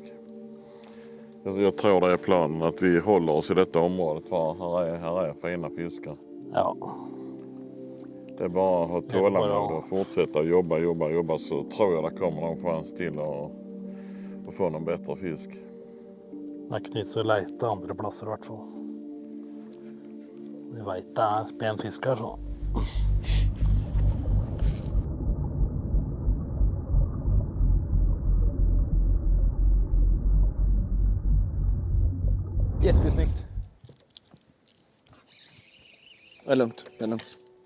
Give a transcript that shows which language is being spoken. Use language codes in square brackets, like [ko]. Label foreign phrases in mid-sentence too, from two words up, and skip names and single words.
[sv] Jag tror det är planen att vi håller oss i detta området för här är fina fiskar. Ja. Det är bara att ha tålamod och fortsätta jobba så tror jag det kommer någon chans till att få någon bättre fisk. [no] Det er ikke nytt så leite andre plasser i hvert fall. Vi vet det er pen fisk her, så. [sv] Jättesnyggt. Det är lugnt.